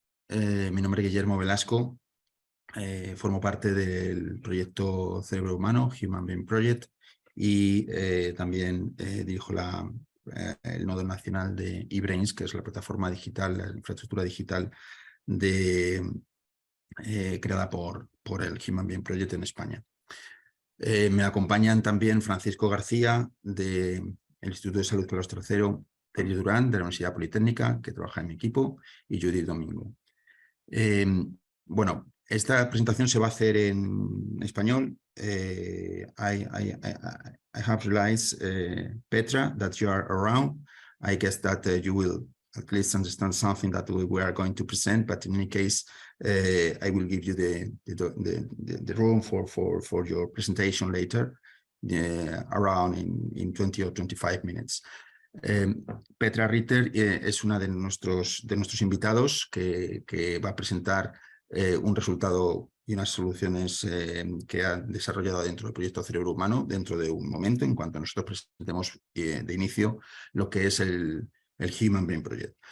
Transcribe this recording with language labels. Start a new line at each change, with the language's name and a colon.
Spanish: Mi nombre es Guillermo Velasco, formo parte del proyecto Cerebro Humano, Human Brain Proyect, y también dirijo el nodo nacional de EBRAINS, que es la plataforma digital, la infraestructura digital creada por el Human Brain Project en España. Me acompañan también Francisco García, del Instituto de Salud Carlos III, Terry Durán, de la Universidad Politécnica, que trabaja en mi equipo, y Judith Domingo. Bueno, esta presentación se va a hacer en español.
English: I have realized, Petra, that you are around. I guess that you will at least understand something that we are going to present, but in any case, I will give you the room for your presentation later, around in 20 or 25 minutes.
Spanish: Petra Ritter es una de nuestros invitados que va a presentar un resultado y unas soluciones que ha desarrollado dentro del proyecto Cerebro Humano dentro de un momento, en cuanto nosotros presentemos de inicio lo que es el Human Brain Project.